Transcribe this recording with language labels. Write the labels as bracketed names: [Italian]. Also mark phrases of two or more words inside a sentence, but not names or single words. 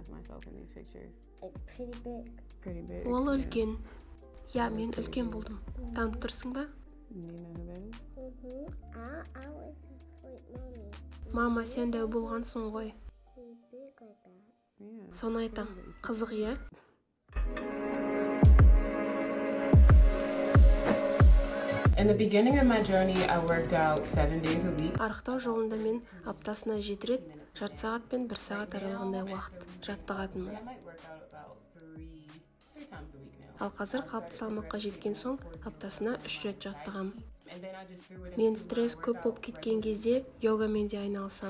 [Kazakh] Ол үлкен. Я, мен үлкен болдым. Танып тұрсың ба? Мама, сен дәу болғансың ғой. Соны айтам, қызық иә? [English] In the beginning of my journey, I worked out 7 days a week. [Kazakh] Арықтау жолында мен аптасына 7 рет, жарты сағат пен 1 сағат аралығында уақыт жаттығатынмын. Ал қазір қалыпты салмаққа жеткен соң аптасына 3 рет жаттығам. Мен стресс көп болып кеткен кезде йогамен де айналысам.